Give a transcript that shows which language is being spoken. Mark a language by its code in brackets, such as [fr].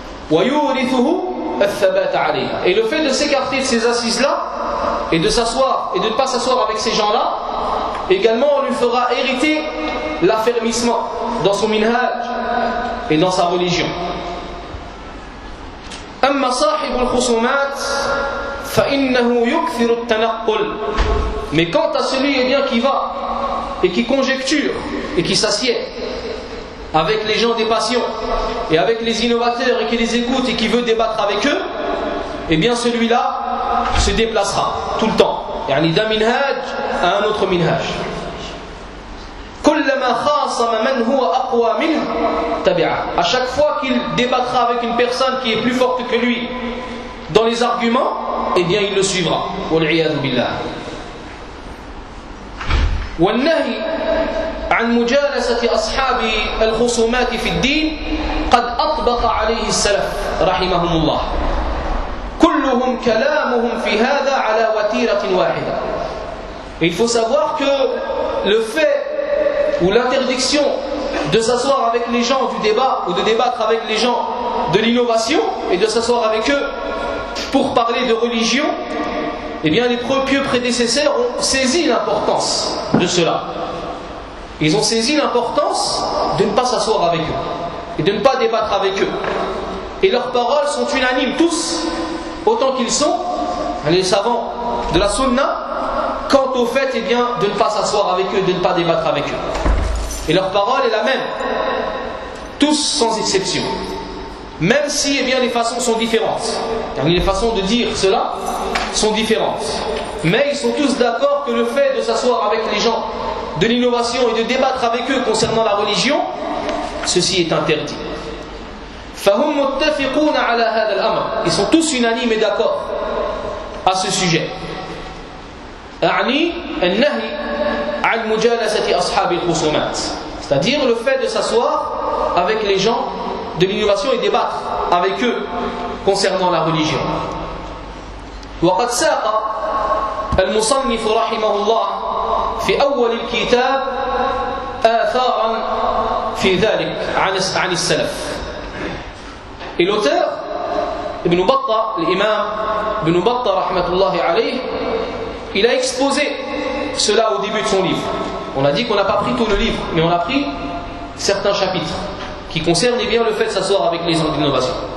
[fr] Et le fait de s'écarter de ces assises-là et de s'asseoir et de ne pas s'asseoir avec ces gens-là, également on lui fera hériter l'affermissement dans son minhaj et dans sa religion. [ar] أما صاحب الخصومات فإنه يكثر التنقل. [fr] Mais quant à celui qui va et qui conjecture et qui s'assied avec les gens des passions et avec les innovateurs et qui les écoute et qui veut débattre avec eux, celui-là se déplacera tout le temps. [ar] يعني [fr] d'un minhaj à un autre minhaj. [ar] كلما خاصم من هو أقوى منه تبعه. [fr] À chaque fois qu'il débattra avec une personne qui est plus forte que lui dans les arguments, il le suivra. [ar] والعياذ بالله. والنهي عن مجالسة أصحاب الخصومات في الدين قد أطبق عليه السلف رحمهم الله كلهم كلامهم في هذا على وتيرة واحدة. [fr] Il faut savoir que le fait ou l'interdiction de s'asseoir avec les gens du débat ou de débattre avec les gens de l'innovation et de s'asseoir avec eux pour parler de religion, les pieux prédécesseurs ont saisi l'importance de cela. Ils ont saisi l'importance de ne pas s'asseoir avec eux et de ne pas débattre avec eux. Et leurs paroles sont unanimes, tous, autant qu'ils sont, les savants de la sunna, quant au fait de ne pas s'asseoir avec eux, de ne pas débattre avec eux. Et leur parole est la même, tous sans exception. Même si les façons sont différentes, les façons de dire cela sont différentes. Mais ils sont tous d'accord que le fait de s'asseoir avec les gens de l'innovation et de débattre avec eux concernant la religion, ceci est interdit. [ar] فَهُمْ مُتَّفِقُونَ عَلَى هَذَا الْأَمْرِ. [fr] Ils sont tous unanimes et d'accord à ce sujet. [ar] أعني النهي عن مجالسة أصحاب الخصومات. [fr] C'est-à-dire le fait de s'asseoir avec les gens de l'innovation et débattre avec eux concernant la religion. [ar] وقد ساق المصنف رحمه الله في أول الكتاب آثارا في ذلك عن السلف. [fr] Et l'auteur, Ibn Battah, l'imam Ibn Battah, rahmatullahi alayh, il a exposé cela au début de son livre. On a dit qu'on n'a pas pris tout le livre, mais on a pris certains chapitres qui concernent bien le fait de s'asseoir avec les gens d'innovation.